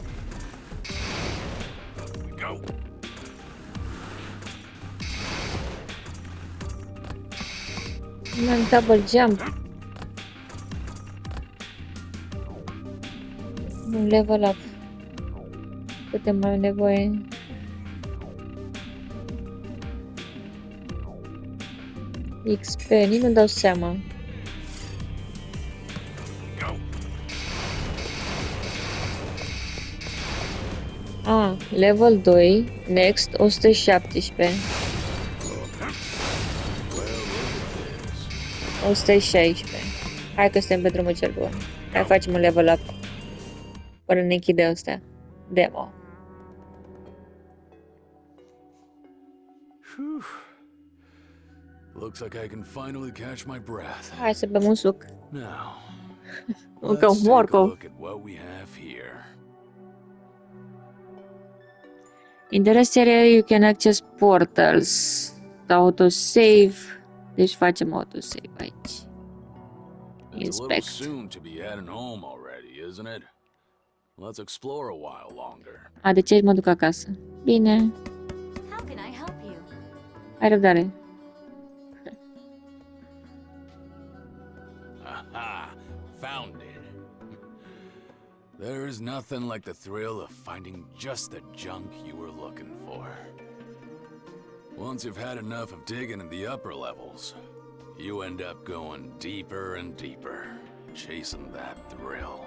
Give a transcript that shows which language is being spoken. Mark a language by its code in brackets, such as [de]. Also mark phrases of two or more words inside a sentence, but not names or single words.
[en] Go. [ro] Am [en] double jump. [ro] Un [en] level up. [ro] Câte mai am nevoie? XP, nici nu dau seama. [en] Go. Level 2, next 117. 116. [ro] Hai că suntem pe drumul cel bun. Hai facem un [en] level up. [ro] Până ne închide ăsta. [en] Demo. Whew. Looks like I can finally catch my breath. [ro] Hai să bem un suc. [en] Now, [ro] Încă [en] let's [ro] un [en] take a [ro] morcov. [en] look at what we have here. In the rest area you can access portals. Autosave. [ro] Deci facem autosave aici. [en] It's a little Inspect. soon to be heading home already, isn't it? Let's explore a while longer. [ro] De ce mă duc acasă? Bine. [en] How can I help you? [ro] Ai răbdare. Aha! [en] Found it. There's nothing like the thrill of finding just the junk you were looking for. Once you've had enough of digging in the upper levels, you end up going deeper and deeper, chasing that thrill.